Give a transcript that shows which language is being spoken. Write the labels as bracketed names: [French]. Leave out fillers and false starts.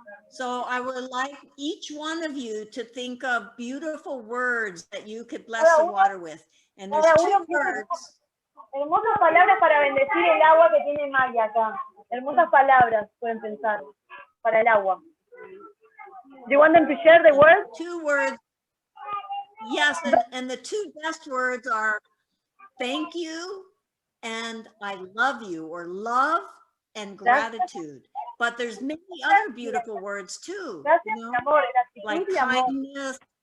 [English] So I would like each one of you to think of beautiful words that you could bless the water with. And there's 2 words. [Spanish] Hermosas palabras para bendecir el agua que tiene Maya acá. Hermosas palabras pueden pensar para el agua. [English] Do you want them to share the words? 2 words. Yes, and the 2 best words are thank you and I love you, or love and gratitude. But there's many other beautiful words too, you know, like kindness,